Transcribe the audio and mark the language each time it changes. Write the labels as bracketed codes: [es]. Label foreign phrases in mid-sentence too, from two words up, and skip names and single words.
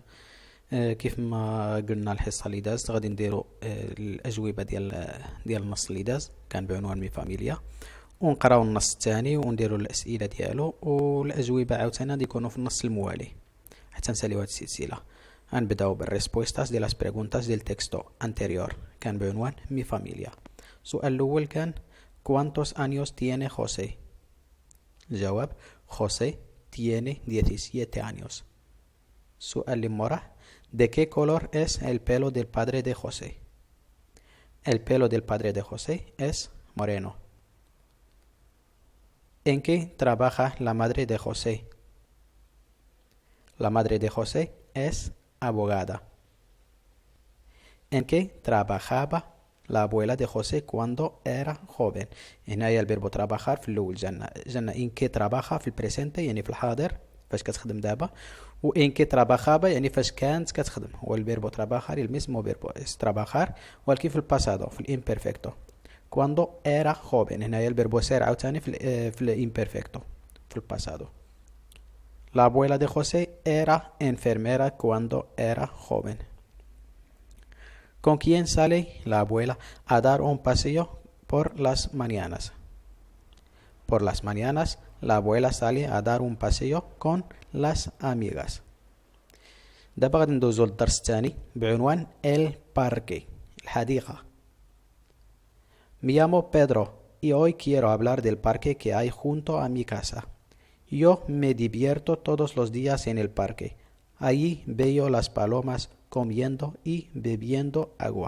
[ar] كيف ما قلنا الحصة اللي دازت غادي نديرو الأجوبة ديال النص اللي داز كان بعنوان مي فاميليا، ونقراو النص الثاني ونديرو الأسئلة ديالو، والأجوبة عاوتاني غادي يكونوا في النص الموالي حتى نساليو هاد السلسلة. غنبداو بالريسبوستاس ديال [es] las preguntas del texto anterior [ar] كان بعنوان مي فاميليا. السؤال الأول كان [es] ¿Cuántos años tiene José؟ الجواب: José tiene 17 años. [ar] السؤال اللي موراه: [es] ¿De qué color es el pelo del padre de José؟ El pelo del padre de José es moreno. ¿En qué trabaja la madre de José? La madre de José es abogada. ¿En qué trabajaba la abuela de José cuando era joven؟ [ar] هنايا الفيربو trabajar في الأول جانا إن كي trabaja في البريسنتي يعني في الحاضر فاش كتخدم دابا، و إن كي trabajaba يعني فاش كانت كتخدم. [es] هو الفيربو trabajar mismo verbo es trabajar، [ar] ولكن في الباسادو في الامبرفكتو. [es] cuando era joven [ar] هنايا الفيربو ser عاوتاني في الامبرفكتو في الباسادو. [es] La abuela de José era enfermera cuando era joven. ¿Con quién sale la abuela a dar un paseo por las mañanas? Por las mañanas, la abuela sale a dar un paseo con las amigas. [ar] دابا غادي ندوزو للدرس الثاني بعنوان El Parque الحديقة. [es] Me llamo Pedro y hoy quiero hablar del parque que hay junto a mi casa. Yo me divierto todos los días en el parque. Allí veo las palomas comiendo y bebiendo agua.